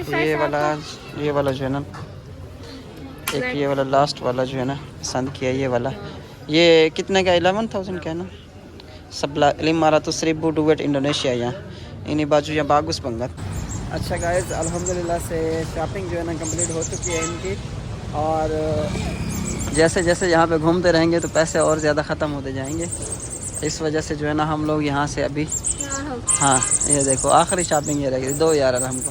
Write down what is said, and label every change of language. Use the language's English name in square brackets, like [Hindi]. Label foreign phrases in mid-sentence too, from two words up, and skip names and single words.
[Hindi] ये वाला जो है ना एक ये वाला लास्ट वाला जो है ना पसंद किया ये वाला ये कितने का 11,000 का है ना [Indonesian] sebelah 500.000 duit Indonesia ya ini bajunya bagus banget [Hindi] अच्छा गाइस, अल्हम्दुलिल्लाह से शॉपिंग जो है ना कंप्लीट हो चुकी है इनकी। और जैसे जैसे यहाँ पे घूमते रहेंगे तो पैसे और ज़्यादा ख़त्म होते जाएंगे। इस वजह से जो है ना हम लोग यहाँ से अभी, हाँ ये देखो आखिरी शॉपिंग ये रहेगी 2 यार हमको।